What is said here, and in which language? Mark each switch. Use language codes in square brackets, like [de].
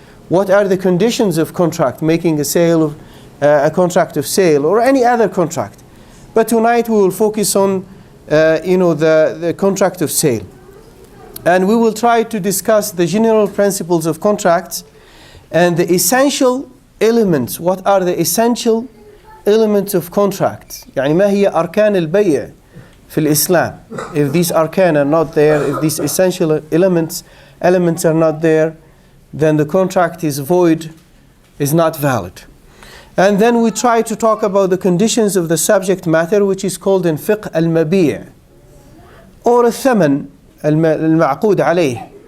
[en] What are the conditions of contract, making a contract of sale or any other contract. But tonight we will focus on the contract of sale. And we will try to discuss the general principles of contracts and the essential elements. What are the essential elements of contracts? [ar] يعني ما هي أركان البيع في الإسلام? [en] If these arkan are not there, if these essential elements are not there, then the contract is void, is not valid. And then we try to talk about the conditions of the subject matter, which is called in fiqh al-mabi' or al-thaman, al-ma'qud alayh.